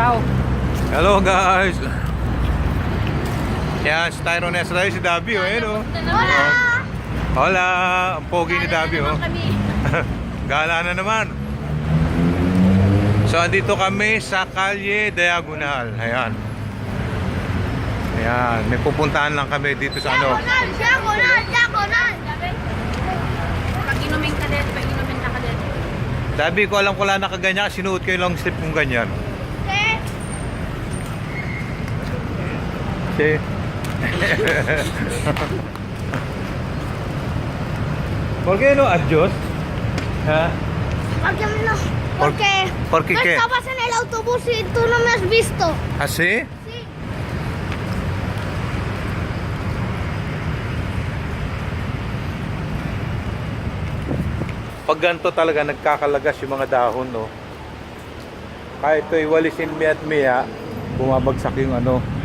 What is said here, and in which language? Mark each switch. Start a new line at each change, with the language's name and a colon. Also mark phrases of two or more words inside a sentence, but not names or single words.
Filipino: Davao.
English: Hello guys.
Filipino: Yan, si Tyrone Esray, si Dabi, oh, yun, oh.
Spanish: Hola! Hola,
Filipino: ang pogi ni Dabi, oh. Gala na naman. So, andito kami sa Calle Diagonal. Ayan. Ayan, may pupuntahan lang kami dito sa ano. Diagonal! Pag-inumin ka din, pag-inumin ka din. Dabi ko alam ko lang nakaganyan, sinuot ko yung
English: long sleeve
Filipino: kung ganyan. Okay.
Spanish: ¿Por qué no adiós? ¿Ah? Porque ¿Por qué no qué? estabas en el autobús y tú no me has visto. ¿Así? Sí.
Filipino: Pag ganito talaga nagkakalagas yung mga dahon, no? Kahit ito'y walisin miya at miya, bumabagsak yung ano.